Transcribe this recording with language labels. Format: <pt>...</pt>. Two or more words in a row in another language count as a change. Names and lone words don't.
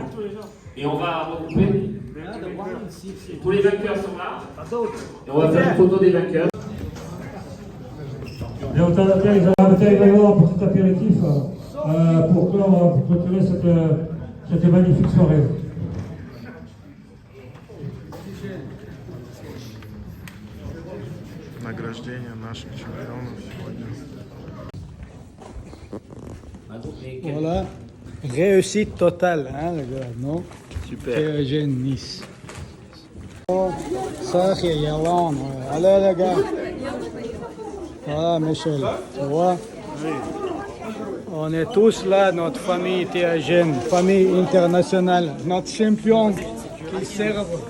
<fr>Et on va regrouper. Tous les vainqueurs sont là. Et on va faire une photo des vainqueurs. Et on t'invite à un petit apéritif pour clôturer cette magnifique soirée.</fr> <ru>Награждение наших чемпионов сегодня.</ru> <fr>Voilà. Réussite totale, hein, le gars, non? Super. Théagène Nice. Ça, c'est Yalan. Allez, les gars. Voilà, Michel. Tu vois? On est tous là, notre famille Théagène, famille internationale, notre champion qui serve.</fr>